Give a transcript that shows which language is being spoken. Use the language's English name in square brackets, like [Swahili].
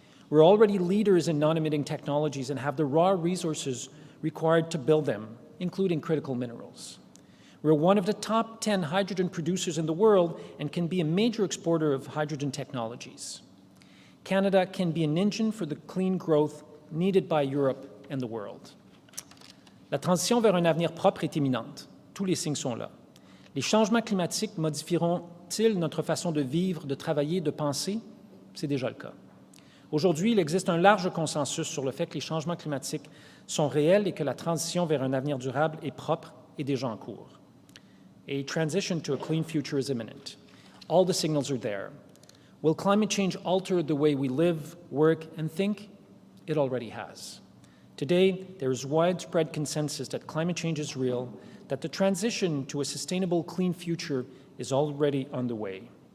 [English] We're already leaders in non-emitting technologies and have the raw resources required to build them, including critical minerals. We're one of the top 10 hydrogen producers in the world and can be a major exporter of hydrogen technologies. Canada can be an engine for the clean growth needed by Europe and the world. [French] La transition vers un avenir propre est imminente. Tous les signes sont là. Les changements climatiques modifieront-ils notre façon de vivre, de travailler, de penser? C'est déjà le cas. Aujourd'hui, il existe un large consensus sur le fait que les changements climatiques sont réels et que la transition vers un avenir durable et propre est déjà en cours. [English] A transition to a clean future is imminent. All the signals are there. Will climate change alter the way we live, work, and think? It already has. Today, there is widespread consensus that climate change is real, that the transition to a sustainable, clean future is already underway.